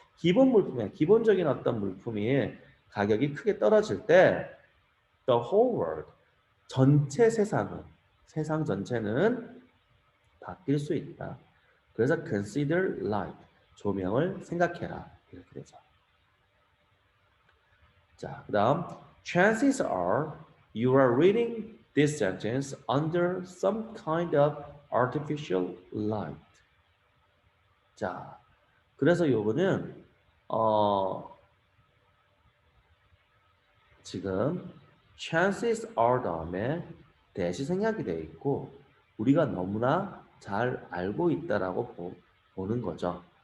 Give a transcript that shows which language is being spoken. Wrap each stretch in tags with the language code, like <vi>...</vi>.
<ko>기본 물품에 기본적인 어떤 물품이 가격이 크게 떨어질 때 the whole world 전체 세상 전체는 바뀔 수 있다. 그래서 consider light 조명을 생각해라 이렇게 되죠. 자, 그다음</ko> <en>chances are you are reading this sentence under some kind of artificial light.</en> <ko>자, 그래서 요거는 지금 chances are 다음에 대시 생략이 되어 있고 우리가 너무나 잘 알고 있다라고 보는 거죠.</ko>